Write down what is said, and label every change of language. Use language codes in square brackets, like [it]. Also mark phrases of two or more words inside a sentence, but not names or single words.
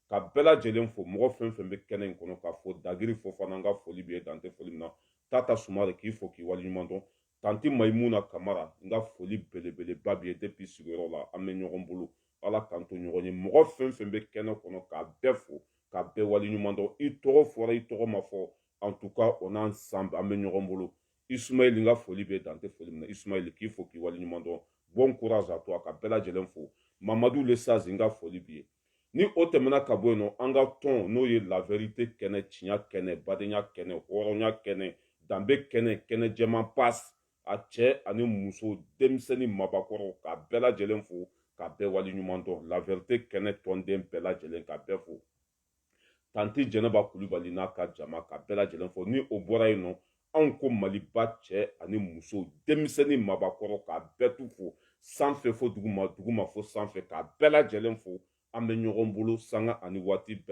[bm] bela jelen fo mɔgɔ fɛn fɛn bɛ kɛnɛ in kɔnɔ k'a fɔ dagiri fo fana n ka foli bɛ dante foli min na tata sumare k'i fo k'i waleɲuman dɔn tanti mayimuna kamara n ka foli belebeleba b'i ye depuis sigiyɔrɔ la an bɛ ɲɔgɔn bolo ala k'an to ɲɔgɔn ye mɔgɔ fɛn fɛn bɛ kɛnɛ kɔnɔ k'a bɛɛ fo k'a bɛɛ waleɲuman dɔn i tɔgɔ fɔra i tɔgɔ ma fɔ [fr] en tout cas on a ensemble [bm] an bɛ ɲɔgɔn bolo Ismaël n ka foli bɛ dante foli min na Ismaël k'i fo k'i waleɲuman dɔn [fr] bon courage à toi [bm] ka bɛɛ lajɛlen fo Mamadou Lesazi n ka foli b'i ye ni o tɛmɛna ka bɔ yen nɔ an ka tɔn n'o ye [fr] la vérité [bm] kɛnɛ tiɲɛ kɛnɛ badenya kɛnɛ hɔrɔnya kɛnɛ danbe kɛnɛ kɛnɛ jɛman passe a cɛ ani muso denmisɛnnin mabakɔrɔ ka bɛɛ lajɛlen fo ka bɛɛ waleɲuman dɔn [fr] la vérité [bm] kɛnɛ tɔnden bɛɛ lajɛlen ka bɛɛ fo tanti jɛnɛba kulubali n'a ka jama ka bɛɛ lajɛlen fo ni o bɔra yen nɔ anw ko maliba cɛ ani muso denmisɛnnin mabakɔrɔ ka bɛɛ tu fo sanfɛ fo duguma duguma fo sanfɛ ka bɛɛ lajɛlen fo an bɛ ɲɔgɔn bolo sanga ani waati bɛɛ